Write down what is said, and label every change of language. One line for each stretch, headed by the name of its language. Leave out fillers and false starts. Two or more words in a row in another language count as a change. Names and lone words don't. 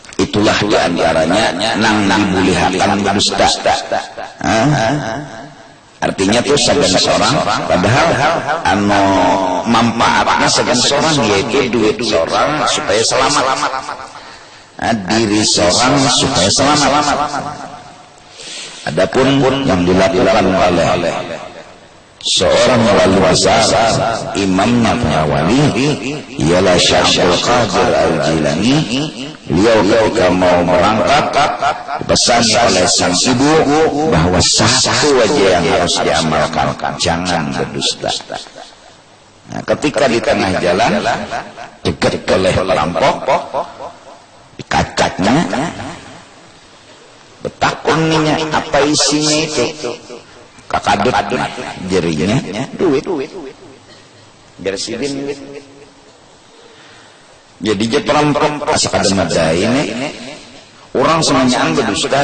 Banjar: itulah diantaranya nang dibulihakan berdusta. Artinya tuh sagan seorang, padahal anu manfaatnya sagan seorang yaitu duit seorang supaya selamat, diri seorang supaya selamat.
Indonesian: Adapun yang dilakukan oleh seorang wali besar, imamnya para wali, ialah Syekh Abdul Qadir Al-Jilani. Beliau ketika mau berangkat dipesan oleh sang ibu bahwa satu aja yang harus diamalkan, jangan berdusta.
Banjar: Nah, ketika di tengah jalan dekat oleh perampok, dikacaknya, betakuninya apa isinya itu, kakadut jerinya, duit, bersidin duit. Jadi dia perampok asal ada madai ini, orang semuanya berdusta.